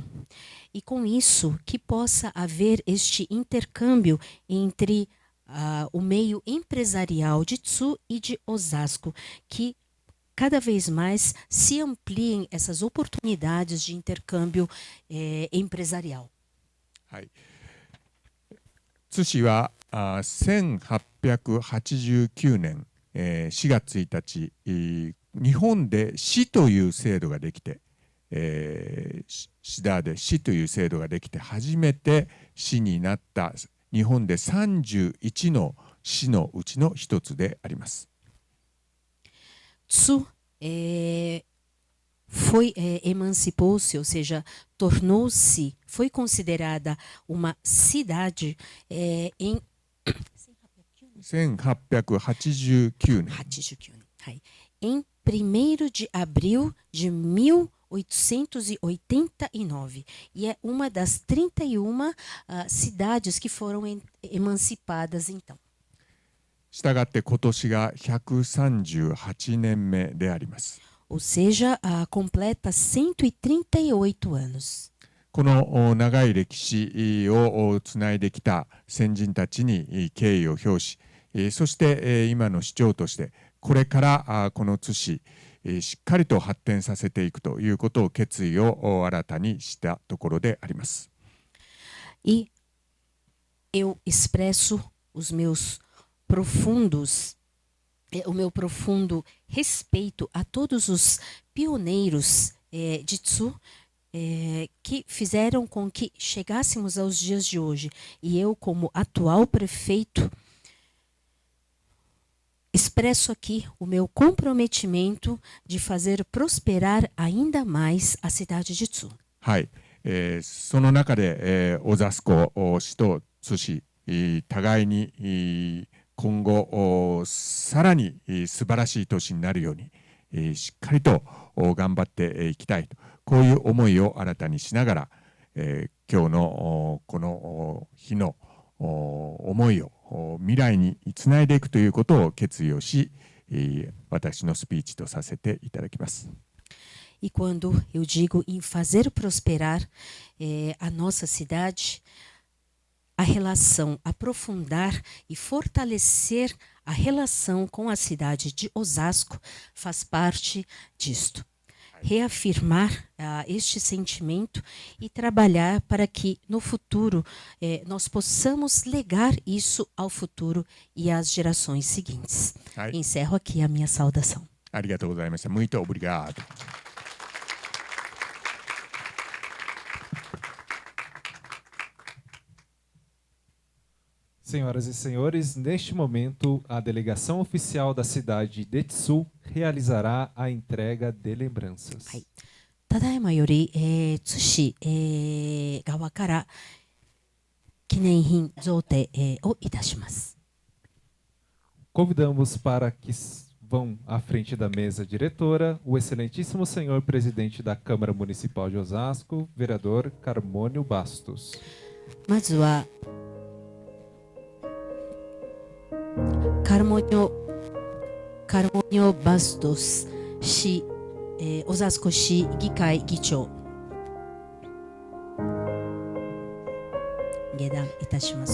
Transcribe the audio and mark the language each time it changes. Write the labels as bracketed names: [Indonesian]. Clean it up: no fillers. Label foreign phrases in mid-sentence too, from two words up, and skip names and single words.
[Portuguese] E com isso, que possa haver este intercâmbio entre o meio empresarial de Tsu e de Osasco, que cada vez mais se ampliem essas oportunidades de intercâmbio empresarial. [Japanese] はい、津市は1889年4月1日、日本で市という制度ができて、シダで市という制度ができて初めて市になった日本で31の市のうちの一つであります。 [Portuguese] Tsu emancipou-se, ou seja, tornou-se, foi considerada uma cidade em [Japanese] 1889年。 [Portuguese] はい。Em 1º de abril de 1889. E é uma das 31 cidades que foram emancipadas então. [Japanese] したがって今年が138年目であります。 [Portuguese] Ou seja, completa 138 anos. [Japanese] この長い歴史をつないできた先人たちに敬意を表し、そして今の市長としてこれからこの津市しっかりと発展させていくということを決意を新たにしたところであります。 [Portuguese] E eu expresso os meus o meu profundo respeito a todos os pioneiros de Tsu que fizeram com que chegássemos aos dias de hoje. E eu, como atual prefeito, expresso aqui o meu comprometimento de fazer prosperar ainda mais a cidade de Tsu. [Japanese] はい、その中で、小座子市と津市互いに今後さらに素晴らしい都市になるようにしっかりと頑張っていきたいと、こういう思いを新たにしながら、今日のこの日の思いを未来につないでいくということを決意をし、私のスピーチとさせていただきます。 [Portuguese] E quando eu digo em fazer prosperar a nossa cidade, a relação, aprofundar e fortalecer a relação com a cidade de Osasco faz parte disto. Reafirmar este sentimento e trabalhar para que no futuro nós possamos legar isso ao futuro e às gerações seguintes. Encerro aqui a minha saudação. [Japanese] ありがとうございました。 [Portuguese] Muito obrigado. Senhoras e senhores, neste momento, a delegação oficial da cidade de Tsu realizará a entrega de lembranças. [Japanese] ただいまより、津市、側から記念品贈呈、をいたします。 [Portuguese] Convidamos para que vão à frente da mesa diretora o excelentíssimo senhor presidente da Câmara Municipal de Osasco, vereador Carmônio Bastos. [Japanese] まずはCarmônio Bastos 市、Osasco 市議会議長、下段いたします。